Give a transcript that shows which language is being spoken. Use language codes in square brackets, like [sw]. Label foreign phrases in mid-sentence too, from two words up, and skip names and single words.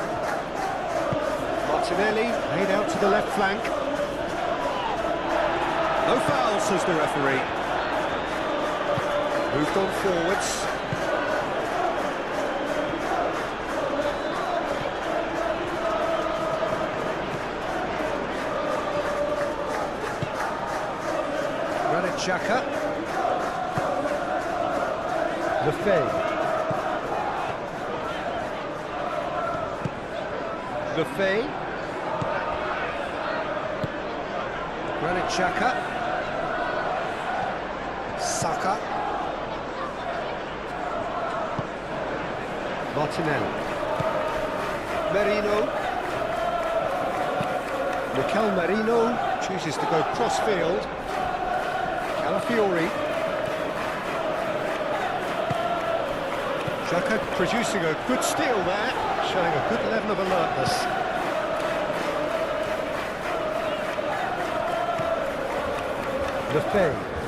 [en] Martinelli, laid out to the left flank. No foul, says the referee. Moved on forwards. Granit Xhaka. Lefebvre. Lefebvre. Granit Xhaka. Saka. Martinelli. Merino. Mikel Merino chooses to go cross-field. Calafiori. Xhaka producing a good steal there, showing a good level of alertness. Lefebvre.